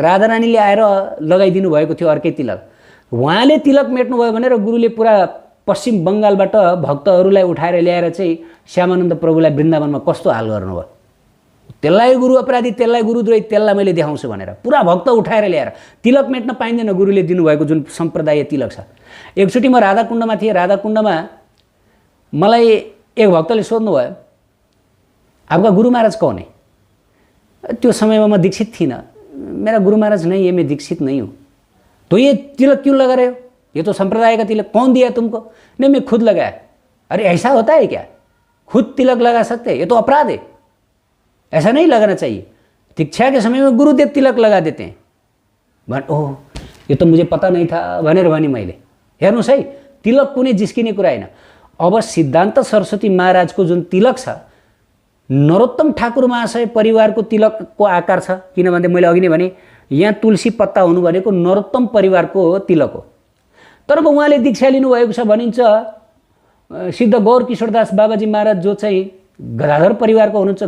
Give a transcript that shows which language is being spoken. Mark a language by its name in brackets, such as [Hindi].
[Nepali] राधारानीले आएर लगाइदिनु भएको थियो अर्कै तिलक। उहाँले तिलक मेट्नुभयो भनेर गुरुले पुरा पश्चिम बङ्गालबाट भक्तहरूलाई उठाएर ल्याएर चाहिँ श्यामानन्द प्रभुलाई वृन्दावनमा कस्तो हाल गर्नुभयो। त्यसलाई गुरु अपराधी, त्यसलाई गुरुद्रोही, त्यसलाई मैले देखाउँछु भनेर पुरा भक्त उठाएर ल्याएर तिलक मेट्न पाइँदैन। गुरुले दिनुभएको जुन सम्प्रदाय तिलक छ। एकचोटि म राधाकुण्डमा थिएँ। राधाकुण्डमा मलाई एक भक्तले सोध्नुभयो, [Hindi] आपका गुरु महाराज कौन है? [Nepali] त्यो समयमा म दीक्षित थिइनँ। [Hindi] मेरा गुरु महाराज नहीं है, मैं दीक्षित नहीं हूँ। तो ये तिलक क्यों लगा रहे हो? ये तो संप्रदाय का तिलक। कौन दिया तुमको? नहीं, मैं खुद लगाया। अरे ऐसा होता है क्या? खुद तिलक लगा सकते हैं? ये तो अपराध है, ऐसा नहीं लगाना चाहिए। दीक्षा के समय में गुरुदेव तिलक लगा देते हैं। [Nepali] ओह, [Hindi] ये तो मुझे पता नहीं था [Nepali] भनेर भने मैले। हेर्नुहोस् है, तिलक कुनै जिस्किने कुरा हैन। अब सिद्धान्त सरस्वती महाराजको जुन तिलक छ, नरोत्तम ठाकुर महाशय परिवारको तिलकको आकार छ। किनभने मैले अघि नै भने यहाँ तुलसी पत्ता हुनु भनेको नरोत्तम परिवारको तिलक हो। तर अब उहाँले दीक्षा लिनुभएको छ भनिन्छ सिद्ध गौरकिशोरदास बाबाजी महाराज जो चाहिँ गदाधर परिवारको हुनुहुन्छ।